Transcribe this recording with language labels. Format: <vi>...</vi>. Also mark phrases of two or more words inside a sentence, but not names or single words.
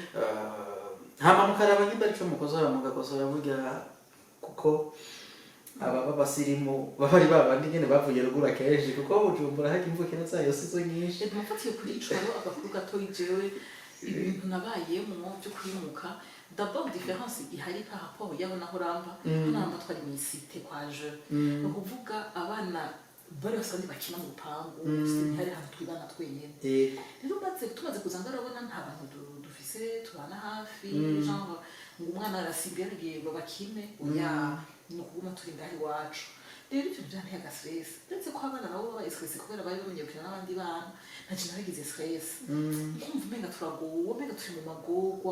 <rn>hama mukaraba nyimba ariko mukosora mugakosora burya kuko aba basirimu bari babandi nyene bavuye ruguru akenshi kuko Bujumbura haki imvukira zayo sizo nyinshi mufatiye kuri ico agakuru gato yijewe ibintu nabayemo byo kwimuka</rn> <fr>d'abord différence</fr> <rn>ihari</rn> <fr>par rapport</fr> <rn>yaho naho ramba namba twari mu site kwa je no kuvuga abana bari basandi bakina mu rupangu hari hantu twibana twenyene rero tumaze kuzanga arabona nta bantu dufise tubana hafi genre ngo umwana arasigaye bakine oya no kuguma turi ngaho iwacu rero ivyo byanteye stress ndetse ko abana nabo baba stress kubera bari bamenye gukina n'abandi bana ntaci nagize stress kumva umenga turagowe umenga turi mu magorwa</rn>